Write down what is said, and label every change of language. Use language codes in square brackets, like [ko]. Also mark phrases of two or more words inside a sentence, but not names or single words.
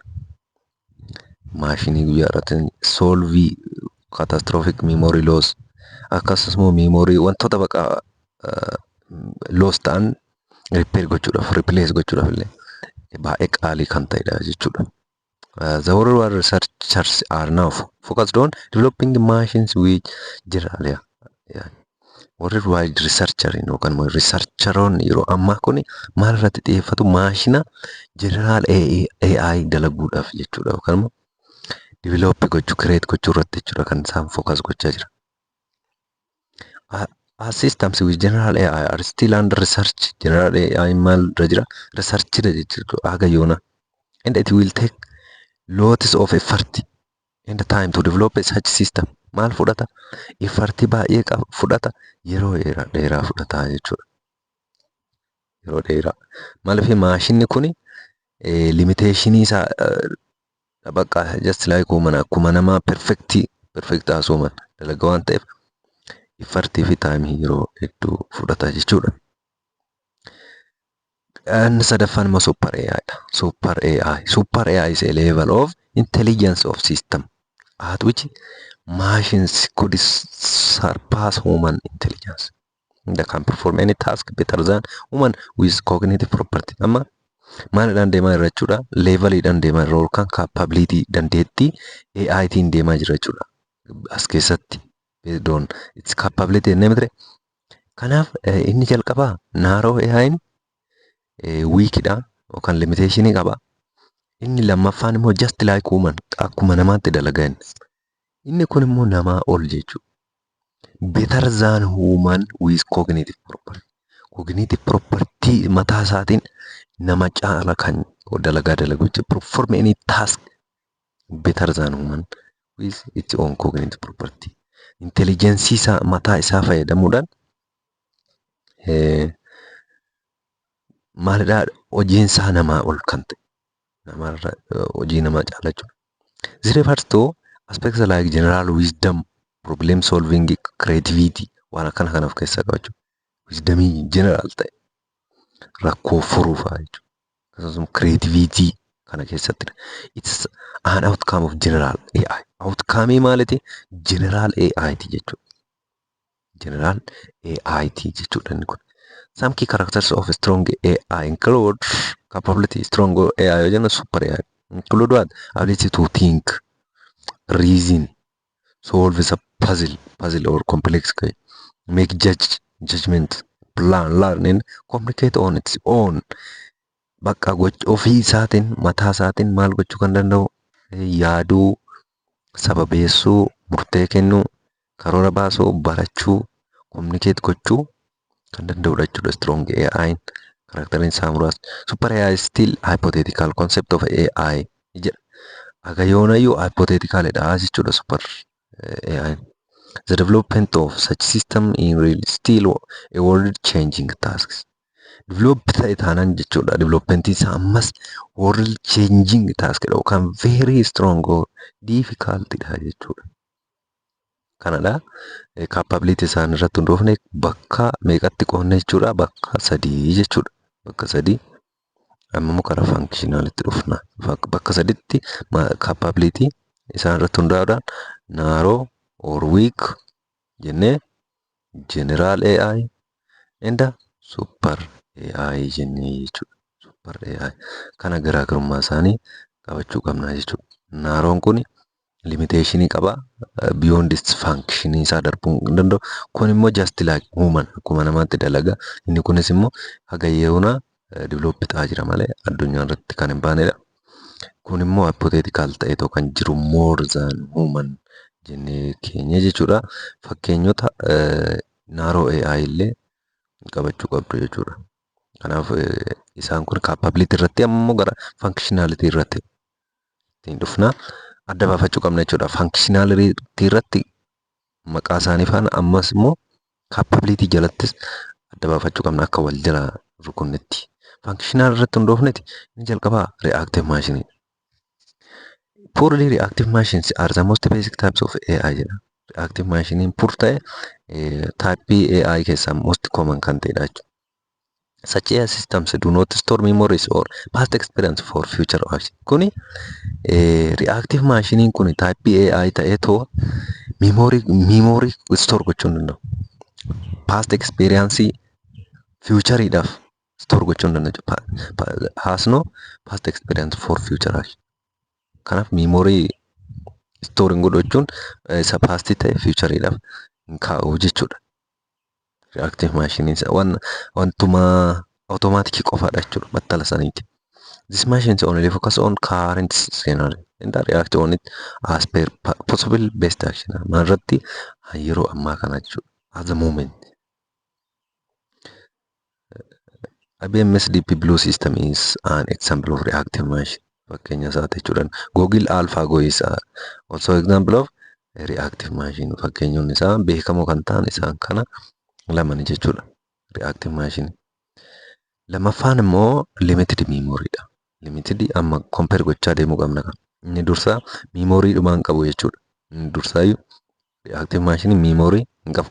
[om] Maashinii guyyaa irratti [en] solve catastrophic memory loss [om] akkasumas immoo memory wantoota baqa loss ta'an repair gochuudhaaf replace gochuudhaaf illee baay'ee qaalii kan ta'edha jechuudha. [en] The worldwide researchers are now focused on developing machines which generally worldwide researcher [om] yookaan immoo researcheroon yeroo ammaa kun maal irratti xiyyeeffatu maashina [en] general AI [om] dalaguudhaaf jechuudha yookaan immoo develop gochuu create gochuu irratti jechuudha kan isaan focus gochaa jira. [en] As systems with general AI are still under research. General AI [om] maal irra jira research irra jechuudha haga yoona, [en] and it will take lots of effort and time to develop such system. [om] Maal fudhata? Effort baay'ee fudhata, yeroo dheeraa fudhata jechuudha. Yeroo dheeraa. Maaliif maashinni kun limitation isaa bakka [en] just like human [om] akkuma namaa [en] perfect as human [om] dalaga waan ta'eef effort fi time yeroo hedduu fudhata jechuudha. And sadaffaan immoo super AI dha. [en] Super AI is a level of intelligence of system at which machines could surpass human intelligence. They can perform any task better than human with cognitive property. [om] Amma maalidhaan deemaa jira jechuudha. Levelidhaan deemaa jira yookaan capability dandeettii AI tiin deemaa jira jechuudha. As keessatti [en] based on its capability [om] jennee miti. Kanaaf inni jalqabaa [en] narrow AI'n [om] weakidha yookaan limitationii qaba. Inni lammaffaan immoo [en] just like human [om] akkuma namaatti dalagaa inni kun immoo namaa ol jechuudha. [en] Better than human with cognitive property. Cognitive property [om] mataa isaatiin nama caala kan dalagaa dalagu jechuudha. Perform any task better than human with its own cognitive property. Intelligence isaa mataa isaa fayyadamuudhaan maalidhaa hojiin isaa namaa ol kan ta'e. Namarra hojii namaa caala jechuudha. [en] This refers to aspects like general wisdom, problem solving, creativity [om] waan akkana kan of keessaa qaba jechuudha. Wisdomii general ta'e rakkoo furuu fa'aa jechuudha. Akkasumas creativity kana keessatti [en] it's an outcome of general AI. [om] Outcome maaliti? [en] General AI [om] ti jechuudha. [en] General AI [om] ti jechuudha inni kun. [en] Some key characters of a strong AI include capability. Strong AI and super AI include what? Ability to think, reason, solve a puzzle or complex case, make judgment, plan, learn, and communicate on its own. [om] Bakka ofii isaatiin mataa isaatiin maal gochuu kan danda'u yaaduu, sababeessuu, murtee kennuu, karoora baasuu, barachuu, communicate gochuu kan danda'udha jechuudha [en] strong AI. [om] Karaakteriin isaa muraasni. [en] Super AI is still hypothetical concept of AI jedha. [om] Agayoonayyuu hypotheticalidha jechuudha [en] super AI. The development of such system in real still a world changing tasks. [om] Develop ta'e taanaan jechuudha. Developmentii isaa ammas [en] world changing task [om] yookaan [en] very strong or difficult [om] dha jechuudha. Kanadha. Capability isaan irratti hundoofne bakka meeqatti qoodne jechuudha. Bakka 3 jechuudha. Bakka 3 amma karaa functionalitti dhufna. Bakka 3tti capability isaan irratti hundaa'uudhaan [en] narrow or weak [om] jennee [en] general AI and super AI [om] jennee jechuudha. [en] Super AI [om] kana garaagarummaa isaanii qabachuu qabna jechuudha. Narrown kun limitation qaba. [en] Beyond its function [om] isaa darbuu hin danda'u. Kun immoo [en] just like human [om] akkuma namaatti dalaga. Inni kunis immoo hagayyeewuna develop ta'aa jira malee addunyaa irratti kan hin baanedha. Kun immoo hypothetical ta'ee kan jiru [en] more than human [om] jennee keenya jechuudha. Fakkeenyota [en] narrow AI [om] illee qabachuu qabdu jechuudha. Kanaaf isaan kun capability irratti ammoo gara functionality irratti ittiin dhufna. Adda baafachuu qabna jechuudha. Functionality irratti maqaa isaanii faana ammas immoo capability jalattis adda baafachuu qabna akka wal jala rukunnetti. Functional irratti hundoofnetti inni jalqabaa [en] reactive machine. Purely reactive machines are the most basic types of AI jedha. Reactive machine [om] pur ta'e type AI keessaa [en] most common [om] kan ta'edha jechuudha. [en] Such AI systems do not store memories or past experience for future action. [om] Kuni [en] reactive machine [om] kuni [en] type AI [om] ta'ee too [en] memory store [om] gochuu hin danda'u. [en] Past experience [om] future idhaaf store gochuu hin danda'u. [en] Has no past experience for future action. [om] Kanaaf [en] memory storing [om] godhachuun isa past ta'e future idhaaf hin kaa'u jechuudha. [en] Reactive machines [om] wantuma automatic qofaadha jechuudha battala saniiti. These machines only focus on current scenario and react on it as per possible best action. Marratti yeroo ammaa kana jechuudha. [en] At the moment. IBM's Deep Blue system is an example of reactive machine. [om] Fakkeenya isaati jechuudha. [en] Google AlphaGo is also example of a reactive machine. [om] Fakkeenyonni isaa beekamoo kan ta'an isaan kana lamani jechuudha. [en] Reactive machine. [om] Lamaffaan immoo [en] limited memory [om] dha. Limited amma compare gochaa deemuu qabna kan. Inni dursaa memory dhumaan qabu jechuudha. Inni dursaayyuu [en] reactive machine [om] memory hin qabu.